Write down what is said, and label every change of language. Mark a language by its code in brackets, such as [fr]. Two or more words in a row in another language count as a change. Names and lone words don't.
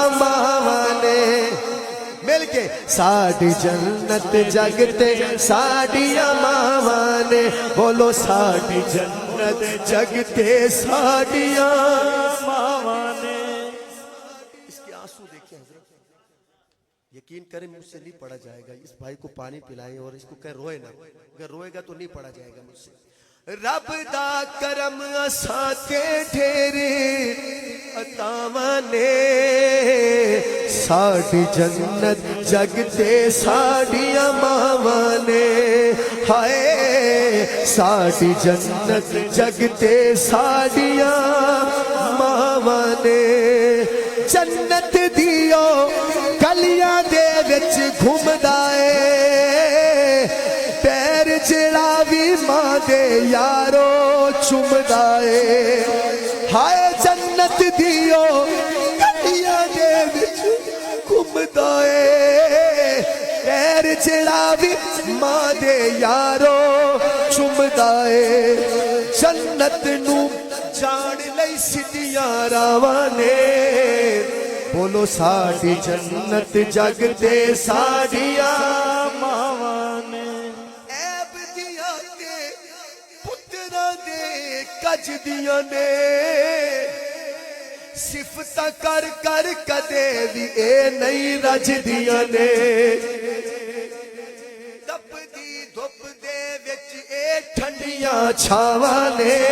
[pa] ماواں نے مل کے ساڈی جنت جگ تے ساڈیاں ماواں نے بولو ساڈی جنت جگ تے ساڈیاں ماواں نے [ur] اس کے آنسو دیکھیں حضرت یقین کریں مجھ سے نہیں پڑھا جائے گا اس بھائی کو پانی پلائیں اور اس کو کہہ روئے نہ اگر روئے گا تو نہیں پڑھا جائے گا مجھ سے [pa] رب دا کرم اساں تے ڈھیر عطاواں نے ساڈی جنت جگ تے ساڈیاں ماواں نے ہائے ساڈی جنت جگ تے ساڈیاں ماواں نے جنت دیو گلیاں دے وچ گھومدا اے پیر جڑا وی ماں دے یارو چومدا اے ہائے جنت دیو گلیاں دے وچ گھومدا اے پیر جڑا وی ماں دے یارو چومدا اے جنت نو جان لئی سدیاں راواں نے بولو ساڈی جنت جگ تے ساڈیاں ماواں نے عیب دیاں تے پتراں دے کج دیاں نے صفتاں کر کر کدے وی اے نہیں رج دیاں نے تپ دی دھپ دے وچ اے ٹھنڈیاں چھاواں نے